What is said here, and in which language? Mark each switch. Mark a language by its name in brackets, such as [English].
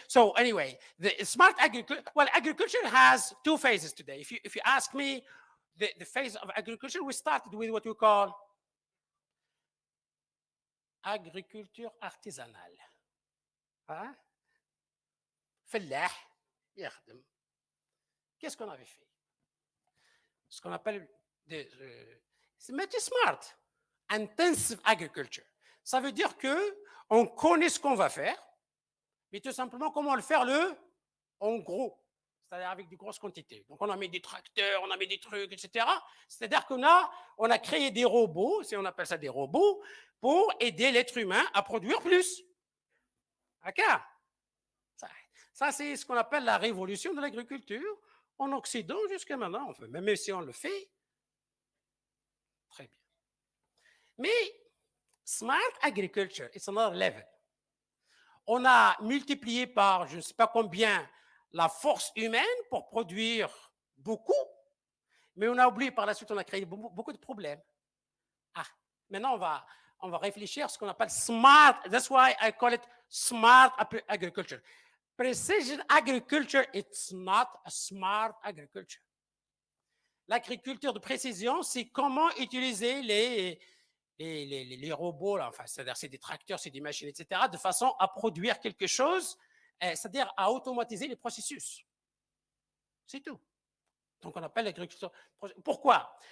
[English] So anyway, the smart agriculture, well, agriculture has two phases today. If you ask me, the phase of agriculture, we started with what we call [French] agriculture artisanale. [Arabic] Hein? فلاح يخدم. [French] Qu'est-ce qu'on avait fait? Ce qu'on appelle c'est smart, intensive agriculture. Ça veut dire que on connaît ce qu'on va faire, mais tout simplement comment le faire en gros, c'est-à-dire avec de grosses quantités. Donc on a mis des tracteurs, on a mis des trucs, etc. C'est-à-dire qu'on a créé des robots, on appelle ça des robots, pour aider l'être humain à produire plus. D'accord? Ça, c'est ce qu'on appelle la révolution de l'agriculture en Occident jusqu'à maintenant. Enfin, même si on le fait, très bien. [English] Mais smart agriculture, it's another level. [French] On a multiplié par je ne sais pas combien la force humaine pour produire beaucoup, mais on a oublié par la suite, on a créé beaucoup de problèmes. Maintenant, on va réfléchir à ce qu'on appelle smart. [English] That's why I call it smart agriculture. Precision agriculture, it's not a smart agriculture. [French] L'agriculture de précision, c'est comment utiliser les robots, là, enfin, c'est-à-dire c'est des tracteurs, c'est des machines, etc., de façon à produire quelque chose, c'est-à-dire à automatiser les processus. C'est tout. Donc, on appelle l'agriculture. Pourquoi?